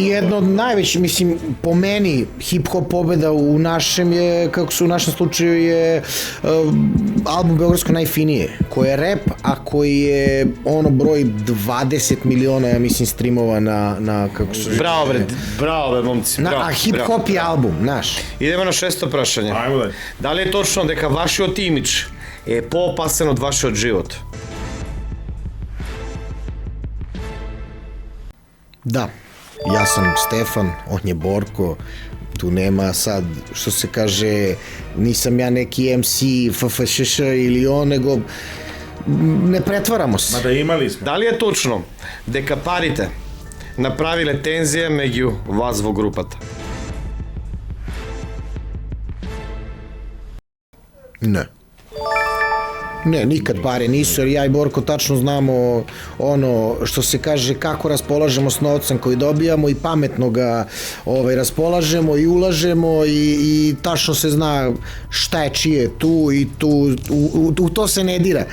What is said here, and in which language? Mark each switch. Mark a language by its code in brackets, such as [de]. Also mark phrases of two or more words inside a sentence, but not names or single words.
[sr] I jedno od najvećih, mislim, po meni, hip-hop pobeda u našem je, kako su u našem slučaju, je album Beogradsko najfinije, koji je rap, a koji je ono broj 20 miliona, ja mislim, streamova na kako su... Bravo, momci, bravo. A hip-hop je album, znaš. Idemo na 6. prašanje. Ajmo dalje. Da li je točno [mk] дека вашиот имидж е поопасен од вашиот живот? [sr] Da, ja sam Stefan, on je Borko, tu nema sad, što se kaže, nisam ja neki MC, FFŠŠ ili on, nego ne pretvaramo se. Mada imali smo. Da li je točno [mk] дека парите направиле тензија меѓу вас во групата? [sr] Ne, nikad pare nisu, jer ja i Borko tačno znamo ono što se kaže kako raspolažemo s novcem koji dobijamo i pametno ga raspolažemo i ulažemo i tačno se zna šta je čije tu i u to se ne dira.